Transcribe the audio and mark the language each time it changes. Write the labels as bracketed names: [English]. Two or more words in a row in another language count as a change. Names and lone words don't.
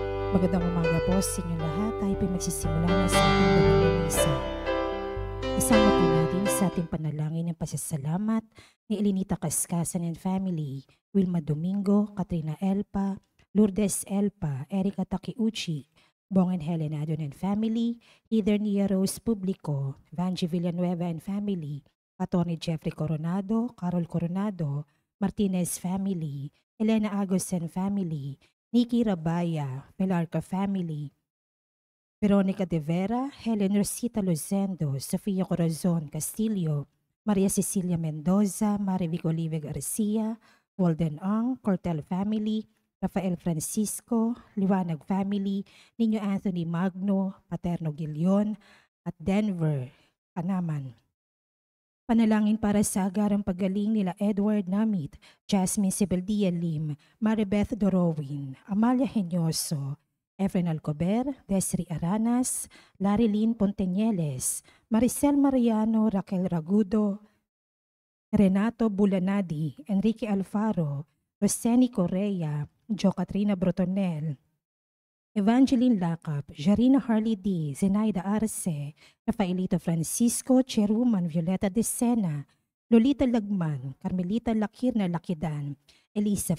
[Filipino] Magandang umaga po sa inyo lahat. Tayo po'y magsisimula na sa ating banal na misa. Isama po natin sa ating panalangin ng pasasalamat ni Elinita Cascasan [English] and family, [Filipino] Wilma Domingo, Katrina Elpa, Lourdes Elpa, Erica Takiuchi, Bong and Helen Adon [English] and family, [Filipino] Heather Nia Rose Publico, Vanji Villanueva [English] and family, [Filipino] Atty. Jeffrey Coronado, Carol Coronado, Martinez family, Elena Agos [English] and family, [Filipino] Nikki Rabaya, Pelarca family, Veronica De Vera, Helen Rosita Lozendo, Sofia Corazon Castillo, Maria Cecilia Mendoza, Marivic Olive Garcia, Walden Ang, Cortel family, Rafael Francisco, Liwanag family, Niño Anthony Magno, Paterno Gilion, at Denver, Panaman. Panalangin para sa agarang paggaling nila Edward Namit, Jasmine Sibeldia Lim, Maribeth Dorowin, Amalia Henyoso, Efren Alcober, Desri Aranas, Larilyn Ponteñeles, Maricel Mariano, Raquel Ragudo, Renato Bulanadi, Enrique Alfaro, Roseni Correa, Jo Katrina Brotonel, Evangeline Lacap, Jarina Harley D., Zenaida Arce, Rafaelito Francisco, Cheruman Violeta de Sena, Lolita Lagman, Carmelita Lakirna Lakidan, Elisa